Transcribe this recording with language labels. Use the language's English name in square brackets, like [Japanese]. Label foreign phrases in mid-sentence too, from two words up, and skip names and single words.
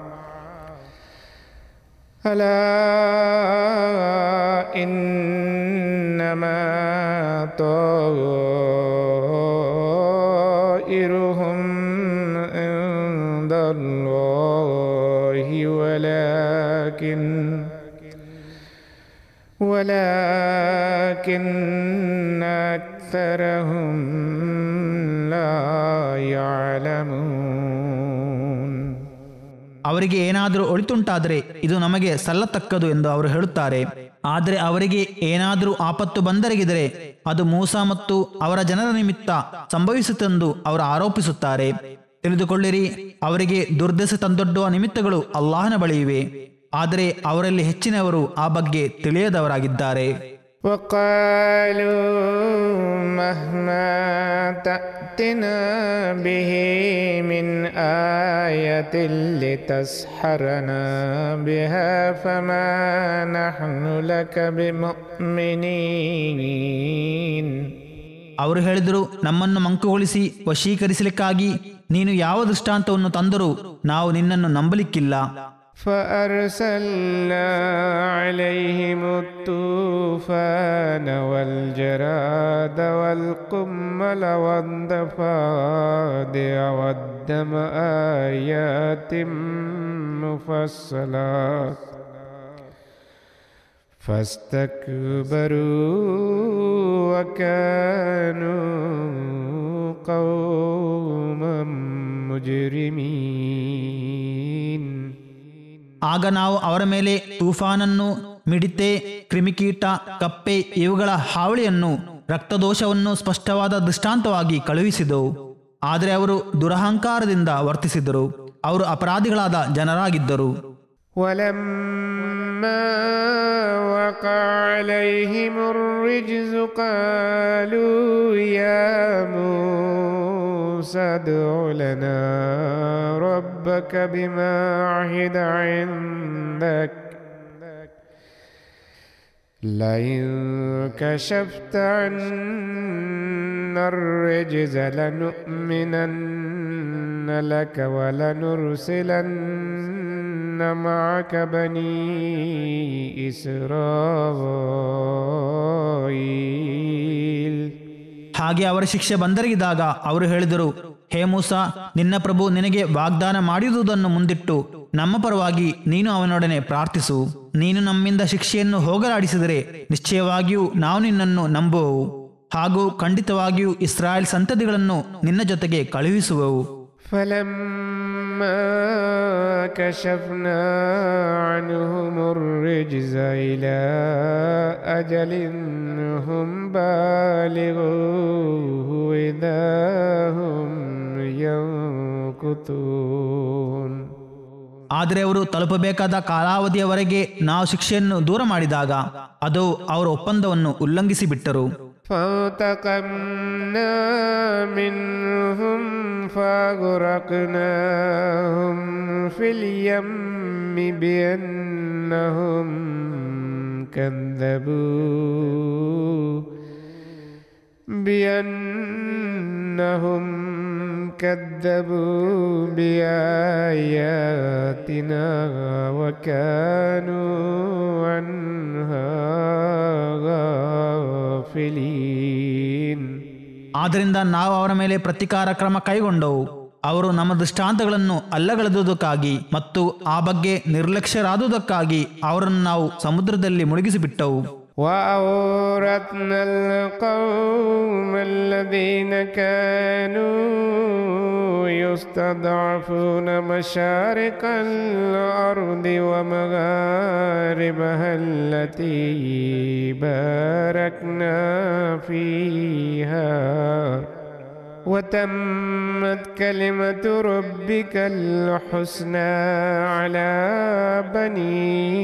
[Arabic] ألا إنما طائرهم عند الله ولكن أكثرهم لا يعلمون. [Kannada] ಅವರಿಗೆ ಏನಾದರೂ ಒಳಿತುಂಟಾದರೆ ಇದು ನಮಗೆ ಸಲ್ಲತಕ್ಕದು ಎಂದು ಅವರು ಹೇಳುತ್ತಾರೆ. ಆದರೆ ಅವರಿಗೆ ಏನಾದರೂ ಆಪತ್ತು ಬಂದೆರಗಿದರೆ ಅದು ಮೂಸಾ ಮತ್ತು ಅವರ ಜನರ ನಿಮಿತ್ತ ಸಂಭವಿಸುತ್ತೆಂದು ಅವರು ಆರೋಪಿಸುತ್ತಾರೆ. ತಿಳಿದುಕೊಳ್ಳಿರಿ, ಅವರಿಗೆ ದುರ್ದಶೆ ತಂದೊಡ್ಡುವ ನಿಮಿತ್ತಗಳು ಅಲ್ಲಾಹನ ಬಳಿ ಇವೆ. ಆದರೆ ಅವರಲ್ಲಿ ಹೆಚ್ಚಿನವರು ಆ ಬಗ್ಗೆ ತಿಳಿಯದವರಾಗಿದ್ದಾರೆ. [Arabic] وقالوا مهما تأتنا به من آية لتسحرنا بها فما نحن لك بمؤمنين. [Kannada] ಅವರು ಹೇಳಿದರು, ನಮ್ಮನ್ನು ಮಂಕುಗೊಳಿಸಿ ವಶೀಕರಿಸಲಿಕ್ಕಾಗಿ ನೀನು ಯಾವ ದೃಷ್ಟಾಂತವನ್ನು ತಂದರೂ ನಾವು ನಿನ್ನನ್ನು ನಂಬಲಿಕ್ಕಿಲ್ಲ. [Arabic] فأرسلنا عليهم الطوفان والجراد والقمل والضفادع والدم آيات مفصلات فاستكبروا وكانوا قوما مجرمين. [Kannada] ಆಗ ನಾವು ಅವರ ಮೇಲೆ ತೂಫಾನನ್ನು, ಮಿಡಿತೆ, ಕ್ರಿಮಿಕೀಟ, ಕಪ್ಪೆ ಇವುಗಳ ಹಾವಳಿಯನ್ನು, ರಕ್ತದೋಷವನ್ನು ಸ್ಪಷ್ಟವಾದ ದೃಷ್ಟಾಂತವಾಗಿ ಕಳುಹಿಸಿದವು. ಆದರೆ ಅವರು ದುರಹಂಕಾರದಿಂದ ವರ್ತಿಸಿದರು, ಅವರು ಅಪರಾಧಿಗಳಾದ ಜನರಾಗಿದ್ದರು. [Arabic] ولما وقع عليهم الرجز قالوا يا موسى ادع لنا ربك بما عهد عندك لئن كشفت عنا الرجز لنؤمنن لك ولنرسلن معك بني إسرائيل. [Kannada] ಹಾಗೆ ಅವರ ಶಿಕ್ಷೆ ಬಂದೆರಗಿದಾಗ ಅವರು ಹೇಳಿದರು, ಹೇ ಮೂಸಾ, ನಿನ್ನ ಪ್ರಭು ನಿನಗೆ ವಾಗ್ದಾನ ಮಾಡಿರುವುದನ್ನು ಮುಂದಿಟ್ಟು ನಮ್ಮ ಪರವಾಗಿ ನೀನು ಅವನೊಡನೆ ಪ್ರಾರ್ಥಿಸು. ನೀನು ನಮ್ಮಿಂದ ಶಿಕ್ಷೆಯನ್ನು ಹೋಗಲಾಡಿಸಿದರೆ ನಿಶ್ಚಯವಾಗಿಯೂ ನಾವು ನಿನ್ನನ್ನು ನಂಬುವೆವು, ಹಾಗೂ ಖಂಡಿತವಾಗಿಯೂ ಇಸ್ರಾಯೇಲ್ ಸಂತತಿಗಳನ್ನು ನಿನ್ನ ಜೊತೆಗೆ ಕಳುಹಿಸುವೆವು. [Arabic] فلما كشفنا عنهم الرجز إلى أجل هم بالغوه إذا هم ينكثون. [Kannada] ಆದರೆ ಅವರು ತಲುಪಬೇಕಾದ ಕಾಲಾವಧಿಯವರೆಗೆ ನಾವು ಶಿಕ್ಷೆಯನ್ನು ದೂರ ಮಾಡಿದಾಗ ಅದು ಅವರ ಒಪ್ಪಂದವನ್ನು ಉಲ್ಲಂಘಿಸಿ ಬಿಟ್ಟರು. [Arabic] فانتقمنا منهم فأغرقناهم في اليم بأنهم كذبوا بآياتنا وكانوا عنها غافلين. [Kannada] ಆದ್ದರಿಂದ ನಾವು ಅವರ ಮೇಲೆ ಪ್ರತೀಕಾರ ಕ್ರಮ ಕೈಗೊಂಡವು. ಅವರು ನಮ್ಮ ದೃಷ್ಟಾಂತಗಳನ್ನು ಅಲ್ಲಗಳೆದುದಕ್ಕಾಗಿ ಮತ್ತು ಆ ಬಗ್ಗೆ ನಿರ್ಲಕ್ಷ್ಯರಾದುದಕ್ಕಾಗಿ ಅವರನ್ನು ನಾವು ಸಮುದ್ರದಲ್ಲಿ ಮುಳುಗಿಸಿಬಿಟ್ಟವು. [Arabic] وأورثنا القوم الذين كانوا يستضعفون مشارق الأرض ومغاربها التي باركنا فيها وتمت كلمة ربك الحسنى على بني